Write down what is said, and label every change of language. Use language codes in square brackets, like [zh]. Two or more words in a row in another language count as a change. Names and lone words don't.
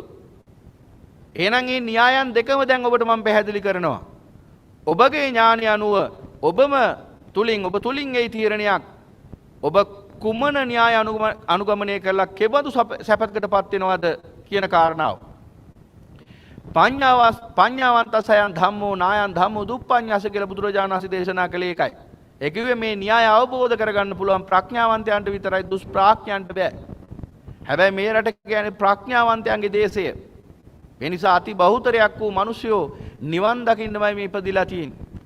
[si] එහෙනම් මේ න්‍යායන් දෙකම දැන් ඔබට මම පැහැදිලි කරනවා. ඔබගේ ඥානය අනුව ඔබ තුලින් ඒ තීරණයක් ඔබ කුමන න්‍යාය අනුගමනය කළා කෙබඳු සැපතකටපත් වෙනවද කියන කාරණාව. [pi] පඤ්ඤාවන්තසයන් ධම්මෝ නායන් ධම්මෝ දුප්පඤ්ඤාස [si] කියලා බුදුරජාණන් වහන්සේ දේශනා කළේ ඒකයි. ඒ කිව්වේ මේ න්‍යාය අවබෝධ කරගන්න පුළුවන් ප්‍රඥාවන්තයන්ට විතරයි දුෂ්ප්‍රඥයන්ට බෑ. හැබැයි මේ රට කියන්නේ ප්‍රඥාවන්තයන්ගේ දේශය. ඒ නිසා අති බහුතරයක් වූ මිනිස්සුયો නිවන් දකින්නමයි මේ ඉපදිලා තියෙන්නේ.